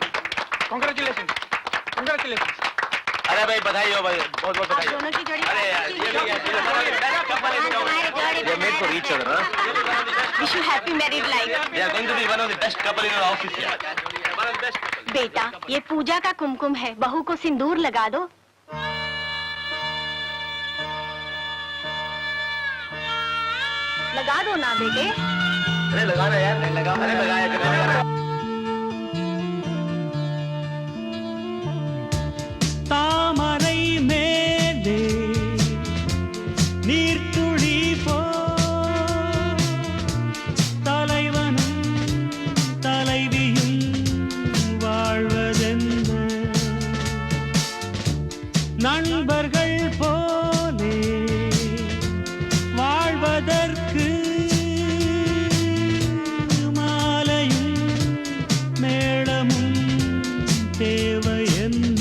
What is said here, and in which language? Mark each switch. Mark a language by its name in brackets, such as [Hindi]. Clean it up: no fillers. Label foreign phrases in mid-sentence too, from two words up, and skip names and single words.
[English] congratulation, congratulation. [Hindi] अरे भाई बधाई हो भाई, बहुत बहुत बधाई हो। दोनों की जोड़ी अरे यार ये भी ये [English] made for each other. wish you happy married life. They are going to be one of the best couple in our office here. One of the best couple. [Hindi] बेटा, ये पूजा का कुमकुम है, बहू को सिंदूर लगा दो। लगा दो ना बेटे। अरे लगाना यार, नहीं लगा, अरे लगाया करो लगाना। [Tamil] தாமரை மேலே நீர்த்துளி போ, தலைவனும் தலைவியும் வாழ்வதென்ன, நண்பர்கள் போலே வாழ்வதற்கு மாலையும் மேளமும் தேவை என்ன.